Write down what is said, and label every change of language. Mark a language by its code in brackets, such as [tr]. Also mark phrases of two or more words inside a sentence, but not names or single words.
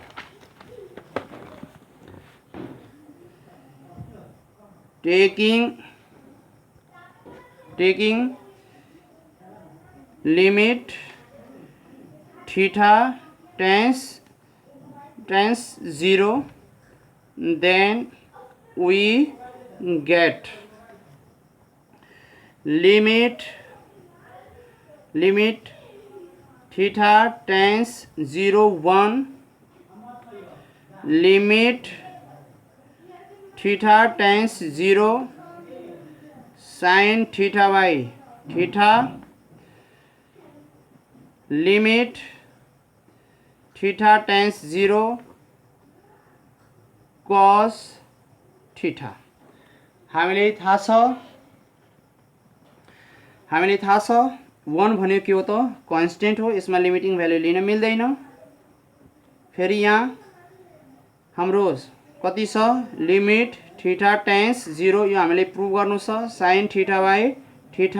[en] taking limit theta tends 0, then we get limit theta tends 0 1, limit theta tends 0 sin theta by theta, limit theta tends 0 cos theta. [ne] हामीले थाहा छ 1 भनेको के हो त कन्स्टेन्ट हो, यसमा [en] limiting value [ne] लिन मिल्दैन। फेरि यहाँ हाम्रो कति छ [en] limit theta tends 0, [ne] यो हामीले प्रुभ गर्नु छ [en] sin theta by theta.